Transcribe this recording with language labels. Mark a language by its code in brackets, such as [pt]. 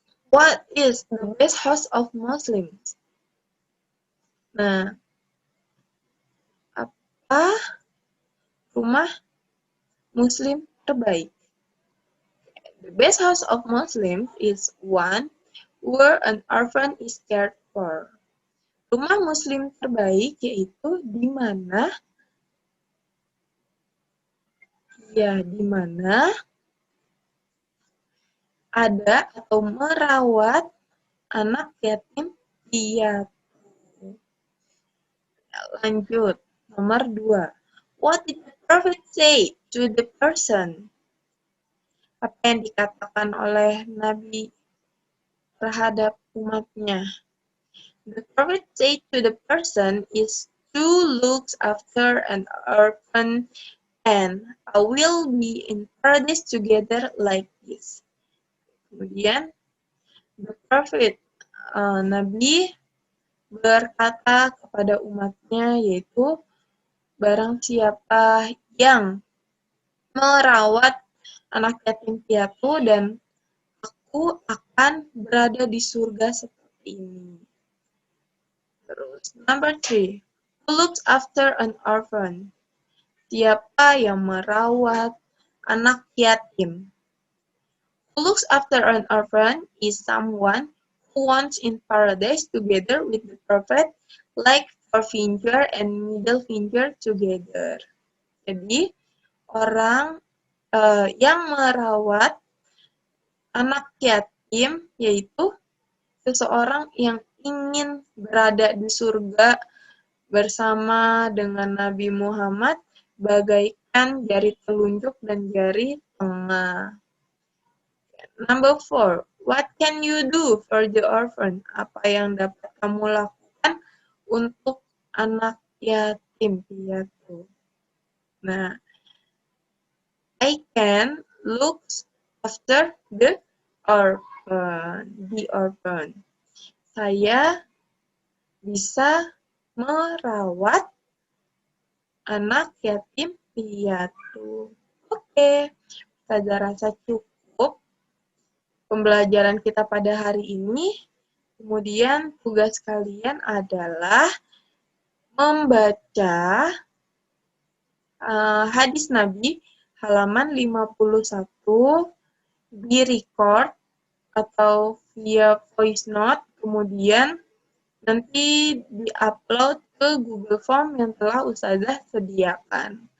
[en] What is the best house of Muslims? [id] Nah, apa rumah Muslim terbaik? [en] The best house of Muslims is one where an orphan is cared for. [id] Rumah Muslim terbaik yaitu di mana ada atau merawat anak yatim piatu. Lanjut, nomor 2. [en] What did the Prophet say to the person? [id] Apa yang dikatakan oleh Nabi terhadap umatnya? [en] The Prophet said to the person is to look after an orphan and I will be in paradise together like this. [id] Kemudian, [en] the Prophet, [id] Nabi berkata kepada umatnya, yaitu barang siapa yang merawat anak yatim piatu dan aku akan berada di surga seperti ini. Terus, [en] number 3, who looks after an orphan? [id] Siapa yang merawat anak yatim? [en] Who looks after an orphan is someone who wants in paradise together with the Prophet, like forefinger and middle finger together. [id] Jadi, orang yang merawat anak yatim yaitu seseorang yang ingin berada di surga bersama dengan Nabi Muhammad bagaikan jari telunjuk dan jari tengah. [en] Number 4, what can you do for the orphan? [id] Apa yang dapat kamu lakukan untuk anak yatim piatu? [en] Nah, I can look after the orphan. [id] Saya bisa merawat anak yatim piatu. Oke, saya rasa cukup pembelajaran kita pada hari ini. Kemudian tugas kalian adalah membaca hadis Nabi halaman 51, di-record atau via voice note, kemudian nanti di-upload ke Google Form yang telah Ustazah sediakan.